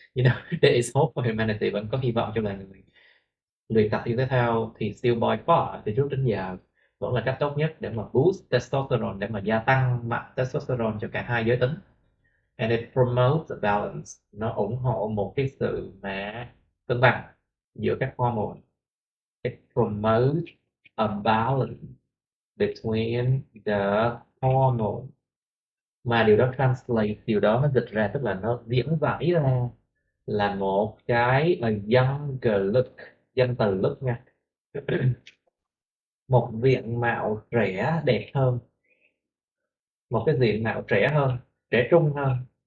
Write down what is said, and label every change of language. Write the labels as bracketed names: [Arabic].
[English] You know, there is hope for humanity, [Vietnamese] vẫn có hy vọng cho loài người. Luyện tập thể thao thì [English] still by far, [Vietnamese] từ trước đến giờ vẫn là cách tốt nhất để mà boost testosterone, để mà gia tăng mặt testosterone cho cả hai giới tính. [English] And it promotes a balance, [Vietnamese] nó ủng hộ một cái sự mà cân bằng giữa các hormone. [English] It promotes a balance between the hormone. [Vietnamese] Mà điều đó translate, điều đó nó dịch ra tức là nó diễn giải ra là một cái [English] younger look, [Vietnamese] danh từ look nha. Một diện mạo trẻ đẹp hơn, một cái diện mạo trẻ hơn, trẻ trung hơn.